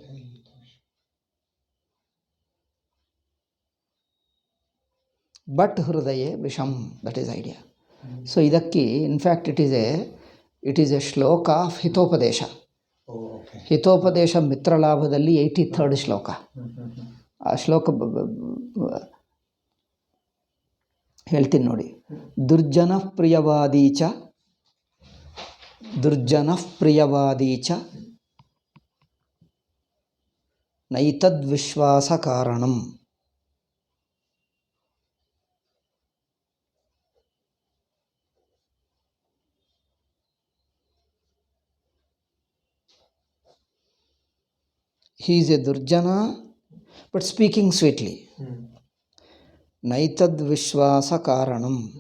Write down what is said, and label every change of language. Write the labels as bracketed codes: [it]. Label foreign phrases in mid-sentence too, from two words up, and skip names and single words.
[en] ಬಟ್ [sa] ಹೃದಯೇ ವಿಷಂ, [en] that is idea. ಸೊ ಇದಕ್ಕೆ in fact it is a shloka of Hitopadesha. [kn] ಹಿತೋಪದೇಶ ಮಿತ್ರಲಾಭದಲ್ಲಿ 83rd ಶ್ಲೋಕ. ಆ ಶ್ಲೋಕ ಹೇಳ್ತೀನಿ ನೋಡಿ. [sa] ದುರ್ಜನಃ ಪ್ರಿಯವಾದಿ ಚ ನೈತದ್ವಿಶ್ವಾಸ ಕಾರಣಂ. [en] He is a Durjana, but speaking sweetly. [sa] नैतद् विश्वास कारणम्.